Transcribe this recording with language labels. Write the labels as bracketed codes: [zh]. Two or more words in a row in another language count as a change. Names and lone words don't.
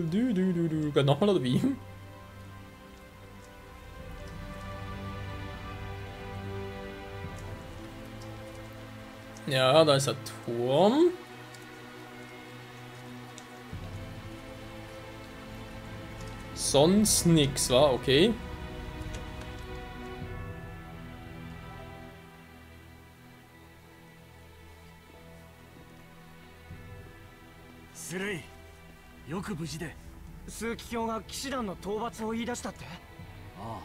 [de] Geht nochmal oder wie? Ja, da ist der Turm. Sonst nix, war okay. [ja] Slay、よく無事で。枢機卿が騎士団の討伐を言い出したって？ああ。